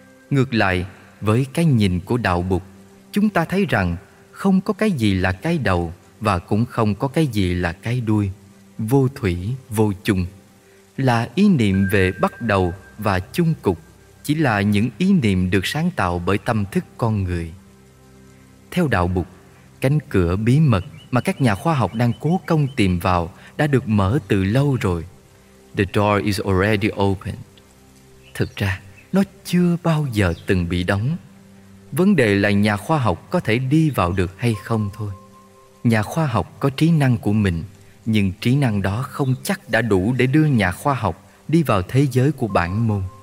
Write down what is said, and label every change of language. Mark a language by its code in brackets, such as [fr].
[vi] Ngược lại, với cái nhìn của đạo Bụt, chúng ta thấy rằng không có cái gì là cái đầu và cũng không có cái gì là cái đuôi, vô thủy, vô chung. Là ý niệm về bắt đầu và chung cục chỉ là những ý niệm được sáng tạo bởi tâm thức con người. Theo đạo Bụt, cánh cửa bí mật mà các nhà khoa học đang cố công tìm vào đã được mở từ lâu rồi. [en] The door is already open. [vi] Thực ra, nó chưa bao giờ từng bị đóng. Vấn đề là nhà khoa học có thể đi vào được hay không thôi. Nhà khoa học có trí năng của mình, nhưng trí năng đó không chắc đã đủ để đưa nhà khoa học đi vào thế giới của bản môn.